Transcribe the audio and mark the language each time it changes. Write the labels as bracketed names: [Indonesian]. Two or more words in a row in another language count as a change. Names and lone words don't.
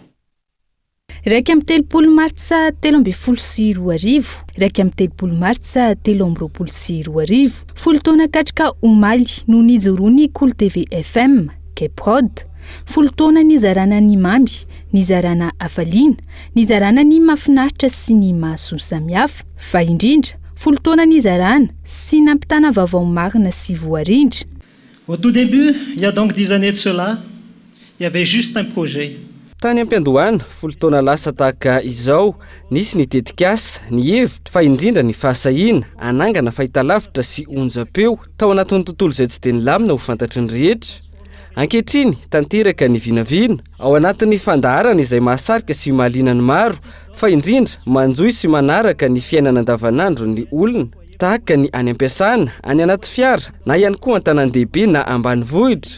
[Malagasy] Raika amin'ny 30 martsa 2024 raika amin'ny 30 martsa 2024 folo taona katrika omaly no nijoroany Kolo TV FM Caprod folo taona nizarana ny mamy, nizarana afaliana, nizarana ny mafinaritra sy ny mahasoa samihafa fa indrindra folo taona nizarana sy nampitana vaovao marina sy voarindra. [French] Au tout début, il y a donc 10 années de cela, il y avait juste un projet. [Malagasy] Tany ampiandohana folo taona lasa tahaka izao nisy ny tetikasa ny hevitra fa indrindra ny fahasahiana anangana fahitalavitra sy onjam-peo tao anatin'ny tontolo izay tsy dia nilamina ho fantatry ny rehetra. Ankehitriny tanteraka ny vinavina ao anatin'ny fandaharana izay mahasarika sy mahaliana ny maro fa indrindra manjoy sy manaraka ny fiainana andavanandro ny olona tahaka ny any ampiasana, any anaty fiara na ihany koa an-tanan-dehibe na ambanivohitra.